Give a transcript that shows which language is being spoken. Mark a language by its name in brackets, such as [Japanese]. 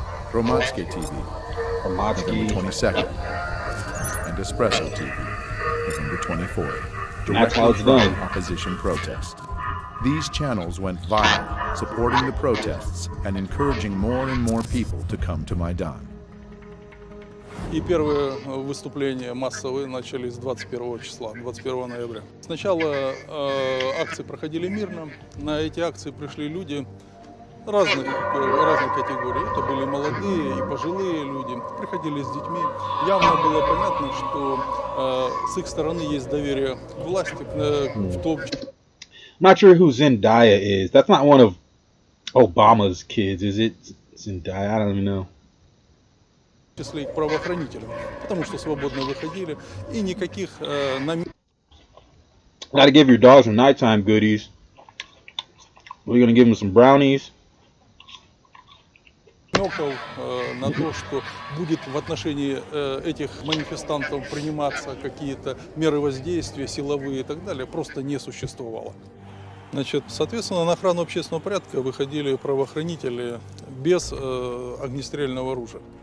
[English] Hromadske TV, November 22nd, and Espresso TV, November 24th. That's how it's done. Opposition protest. These channels went viral, supporting the protests and encouraging more and more people to come to Maidan. [Russian] И первые выступления массовые начались 21 числа, 21 ноября. Сначала акции проходили мирно. На эти акции пришли люди разных категорий. Это были молодые и пожилые люди. Приходили с детьми. Явно было понятно, что с их стороны есть доверие к власти, в том числе. [English] I'm not sure who Zendaya is. That's not one of Obama's kids, is it? Zendaya? I don't even know. [Russian] В числе и к правоохранителям, потому что свободно выходили и никаких намеков. [English] Gotta give your dogs some nighttime goodies. We're gonna give them some brownies. [Russian] На то, что будет в отношении этих манифестантов приниматься какие-то меры воздействия, силовые и так далее, просто не существовало. Значит, соответственно, на охрану общественного порядка выходили правоохранители без огнестрельного оружия.